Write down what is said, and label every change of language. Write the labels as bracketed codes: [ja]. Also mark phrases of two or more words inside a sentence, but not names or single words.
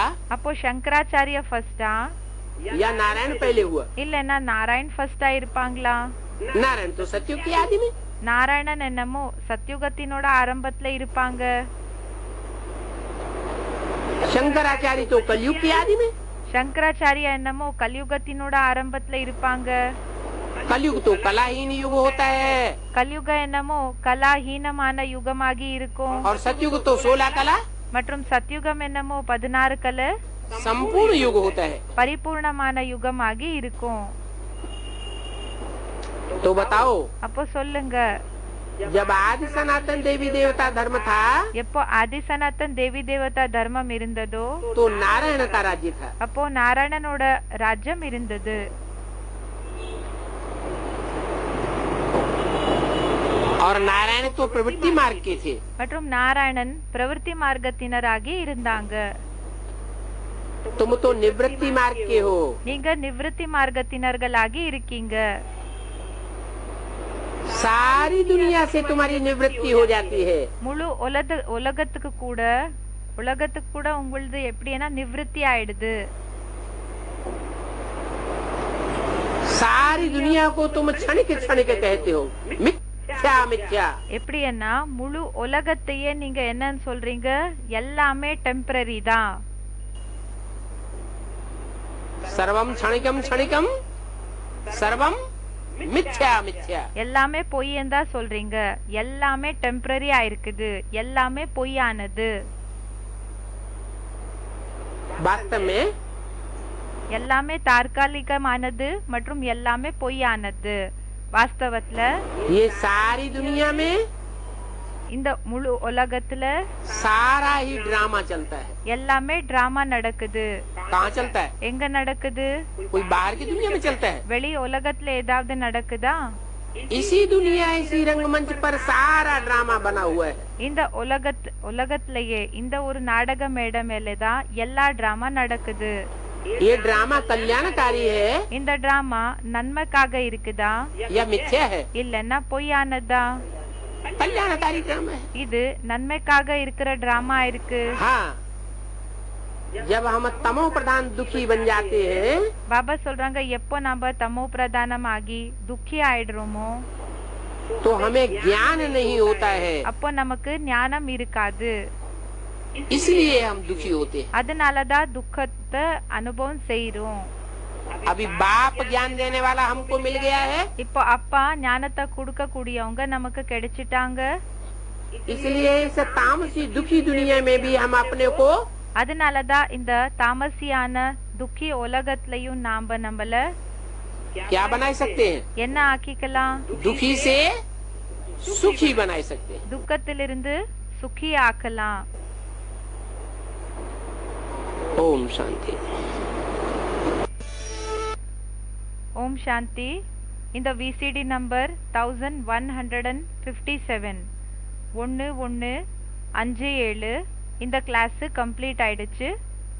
[ta] அப்போ சங்கராச்சாரிய ஃபர்ஸ்டா [hi] या नारायण पहले हुआ? [ta] இல்லன்னா நாராயண் ஃபர்ஸ்டா இருப்பாங்களா? [hi] नारायण तो सत्युग की आदि में। [ta] நாராயணன் என்னமோ சத்யுகத்தினோட ஆரம்பத்துல இருப்பாங்க. [hi] शंकराचार्य तो कलयुग की आदि में। [ta] சங்கராச்சாரிய என்னமோ கலியுகத்தினோட ஆரம்பத்துல இருப்பாங்க. [hi] कलयुग तो कलाहीन युग होता है [ta] கலியுக என்னமோ கலாஹீனமான யுகமாகி இருக்கும். [hi] और सतयुग तो 16 कला [ta] மற்றும் சத்யுகம் என்னமோ 16 கலை [hi] संपूर्ण युग होता है। [ta] பரிபூர்ணமான யுகமாகி இருக்கும். [hi] तो बताओ, [ta] அப்போ சொல்லுங்க, [hi] जब आदि सनातन देवी देवता धर्म था [ta] எப்போ ஆதி சனாதன் தேவி தேவதா தர்மம் இருந்ததோ [hi] तो नारायण का राज्य था। [ta] அப்போ நாராயணனோட ராஜ்யம் இருந்தது. [hi] और नारायण तो प्रवृत्ति मार्ग के थे। [ta] மற்றும் நாராயணன் பிரவೃತ್ತಿ மார்க்கத்தினராகி இருந்தாங்க. [hi] तुम तो निवृत्ति मार्ग के हो। [ta] நீங்க நிவೃತ್ತಿ மார்க்கத்தினர்களாகி இருக்கீங்க. [hi] सारी दुनिया से तुम्हारी निवृत्ति हो जाती है। முழு உலகத்துக்கு கூட உங்களது எப்படின்னா நிவೃತ್ತಿ ஆயிடுது. सारी दुनिया को तुम क्षणिक क्षणिक कहते हो। मिथ्या मिथ्या। [ta] எப்படின்னா முழு உலகத்தையே நீங்க என்னன்னு சொல்றீங்க? எல்லாமே டெம்பரரி தான். [sa] सर्वम क्षणिकम क्षणिकम सर्वम मिथ्या मिथ्या। [ta] எல்லாமே பொய்யன்னு தான் சொல்றீங்க. எல்லாமே டெம்பரரியா இருக்குது, எல்லாமே பொய்யானது. [hi] वास्तव में [ta] எல்லாமே தற்காலிகமானது மற்றும் எல்லாமே பொய்யானது. வாஸ்தவத்துல [hi] ये सारी दुनिया में [ta] இந்த முழு உலகத்துல [hi] सारा ही ड्रामा चलता है। [ta] எல்லாமே டிராமா நடக்குது. [hi] कहाँ चलता है? [ta] எங்க நடக்குது? [hi] कोई बाहर की दुनिया में चलता है? [ta] வெளி உலகத்துல ஏதாவது நடக்குதா? [hi] इसी दुनिया इसी रंगमंच पर सारा ड्रामा बना हुआ है। [ta] இந்த உலகத்திலேயே இந்த ஒரு நாடக மேடை மேலதான் எல்லா டிராமா நடக்குது. [hi] ये ड्रामा कल्याणकारी है [ta] இந்த டிராமா நன்மைக்காக இருக்குதா [hi] या मिथ्या है? [ta] இல்லன்னா பொய்யானதா? [hi] कल्याणकारी ड्रामा है। [ta] இது நன்மைக்காக இருக்கிற டிராமா இருக்கு. [hi] हाँ, जब हम तमो प्रधान दुखी बन जाते हैं [ta] பாபா சொல்றாங்க, எப்போ நாம தமோ பிரதானமாகி துக்கி ஆயிடுறோமோ [hi] तो हमें ज्ञान नहीं होता है, [ta] அப்போ நமக்கு ஞானம் இருக்காது. [hi] इसलिए हम दुखी होते हैं। [ta] அதனாலதான் துக்கத்தை அனுபவம் செய்றோம். [hi] अभी बाप ज्ञान देने वाला हमको मिल गया है, [ta] இப்போ அப்பா ஞானத்தை கொடுக்க கூடியவங்க நமக்கு கிடைச்சிட்டாங்க. [hi] इसलिए इस तामसी दुखी दुनिया में भी हम अपने को [ta] அதனாலதான் இந்த தாமசியான துக்கி உலகத்திலையும் நாம நம்மள [hi] क्या बना सकते हैं? [ta] என்ன ஆக்கிக்கலாம்? [hi] दुखी से सुखी बना सकते हैं। [ta] துக்கத்திலிருந்து சுखी ஆக்கலாம். [hi] ओम शांति। [ta] ஓம் சாந்தி. இந்த [en] VCD number [ta] 1157 1157 இந்த [en] class complete [ta] ஆயிடுச்சு.